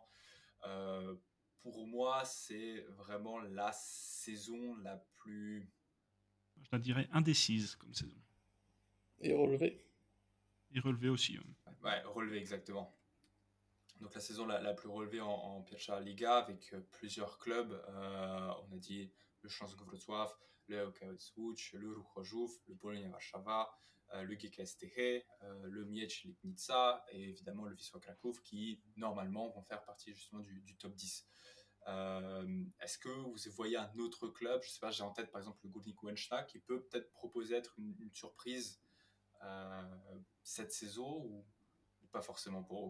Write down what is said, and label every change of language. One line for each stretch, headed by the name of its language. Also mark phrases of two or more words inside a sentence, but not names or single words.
French: Pour moi, c'est vraiment la saison la plus... Je la dirais indécise comme saison. Et relevé. Et relevé aussi. Ouais, relevé exactement. Donc la saison la plus relevée en Pierwsza Liga avec plusieurs clubs. On a dit le Śląsk Wrocław, le ŁKS Łódź, le Ruch Chorzów, le Polonia Warszawa, le GKS Teche, le Miecz Legnica et évidemment le Wisła Kraków qui normalement vont faire partie justement du top 10. Est-ce que vous voyez un autre club, je sais pas, j'ai en tête par exemple le Górnik Łęczna qui peut peut-être proposer être une surprise cette saison ou pas forcément pour eux?